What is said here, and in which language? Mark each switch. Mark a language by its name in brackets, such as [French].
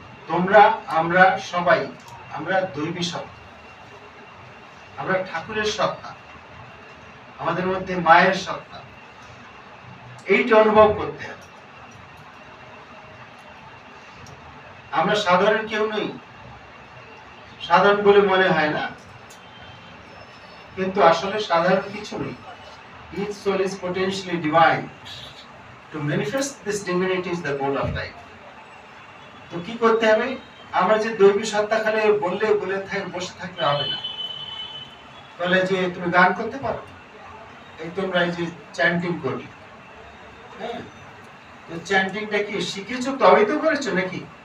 [Bangla] তোমরা, আমরা সবাই, আমরা দৈবী সত্তা, আমরা ঠাকুরের সত্তা, আমাদের মধ্যে মায়ের সত্তা, এইটা অনুভব করতে হবে। আমরা সাধারণ কেউ নই, সাধারণ বলে মনে হয় না, কিন্তু আসলে সাধারণ কিছু নেই। [English] Each soul is potentially divine. To manifest this divinity is the goal of life. [Bangla] তো কি করতে হবে? আমরা যে দৈবী সত্তা খালি বললে বসে থাকলে হবে না। বলে যে তুমি গান করতে পারো, এই তোমরা এই যে চ্যান্টিং করবে, হ্যাঁ, তো চ্যান্টিংটা কি শিখেছো তবেই তো করেছো নাকি?